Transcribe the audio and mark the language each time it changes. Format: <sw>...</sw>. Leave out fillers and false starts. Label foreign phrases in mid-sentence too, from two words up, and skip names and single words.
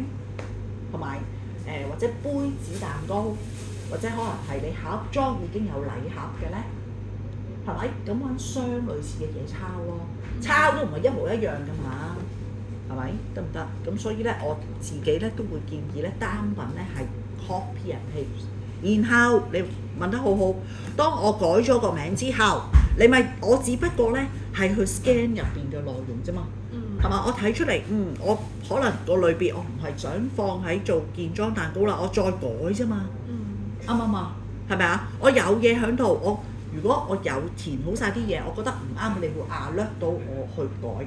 <yue>同埋或者杯子蛋糕，或者可能係你盒裝已經有禮盒嘅咧，係咪？咁揾相類似嘅嘢抄咯，抄都唔係一模一樣噶嘛，係咪？得唔得？咁所以咧，我自己咧都會建議咧單品咧係</yue> <en>copy and paste。</en> <yue>然後你問得好好，當我改咗個名之後，你咪我只不過咧係去 scan 入邊嘅內容啫嘛。係嘛？我睇出嚟，我可能個類別我唔係想放喺做件裝蛋糕啦，我再改啫嘛。啱唔啱啊？係咪啊？我有嘢喺度，如果我有填好晒啲嘢，我覺得唔啱，你會alert到我去改。</yue>